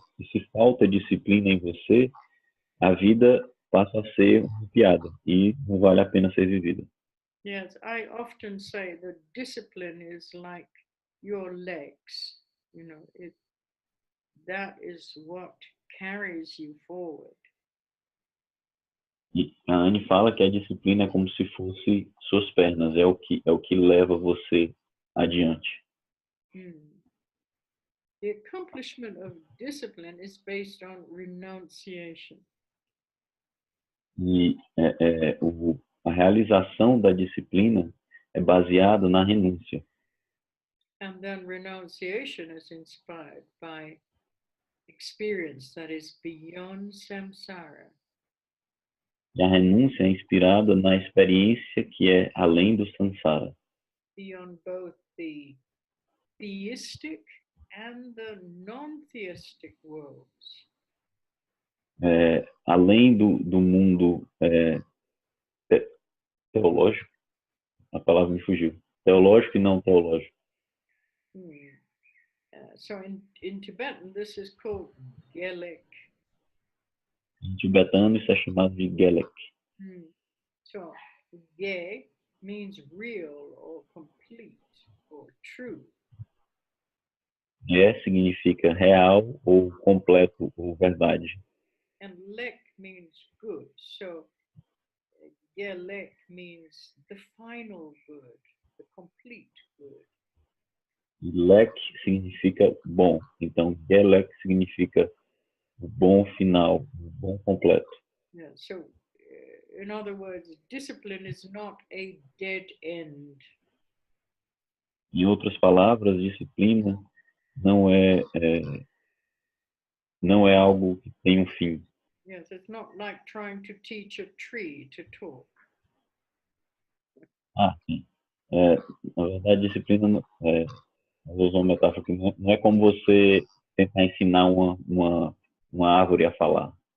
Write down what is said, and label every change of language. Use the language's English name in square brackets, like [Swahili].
[Portuguese] Se falta disciplina em você, a vida passa a ser uma piada e não vale a pena ser vivida. [English] Yes, I often say that discipline is like your legs. You know, that is what carries you forward. [Portuguese] E a Anne fala que a disciplina é como se fosse suas pernas, é o que leva você adiante. [English] The accomplishment of discipline is based on renunciation. [Portuguese] E a realização da disciplina é baseada na renúncia. [English] And then renunciation is inspired by experience that is beyond samsara. [Portuguese] E a renúncia é inspirada na experiência que é além do samsara. [English] Beyond both the theistic and the non-theistic worlds. [Portuguese] Além do mundo teológico, a palavra me fugiu. Teológico e não teológico. [English] So in Tibetan, this is called Gelek. [Portuguese] Em tibetano, isso é chamado de Gelek. [English] So, Ge means real or complete or true. [Portuguese] Ge significa real ou completo ou verdade. [English] And Lek means good. So, Gelek means the final good, the complete good. [Portuguese] Lek significa bom. Então, Gelek significa o bom final, o bom completo. [English] Yeah, so, in other words, discipline is not a dead end. [Portuguese] Em outras palavras, disciplina não é algo que tem um fim. [English] Yes, it's not like trying to teach a tree to talk. [Portuguese] Sim. Na verdade, disciplina, vou usar uma metáfora que não é como você tentar ensinar uma árvore a falar.